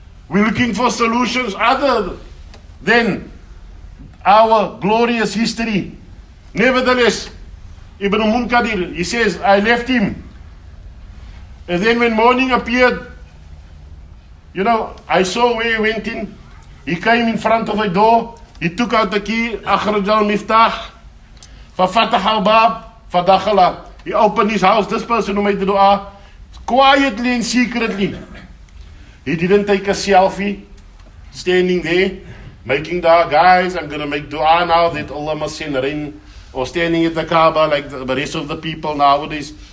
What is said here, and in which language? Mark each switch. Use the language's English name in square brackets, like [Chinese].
[English] We're looking for solutions other than our glorious history. Nevertheless, Ibn Munkadir, he says, I left him And then when morning appeared, I saw where he went in. He came in front of a door. He took out the key. [Arabic] أخرج المفتاح ففتح الباب فدخل. [English] He opened his house. This person who made the dua, quietly and secretly. He didn't take a selfie, standing there, making dua. Guys, I'm going to make dua now that Allah must send rain. Or standing at the Kaaba like the rest of the people nowadays.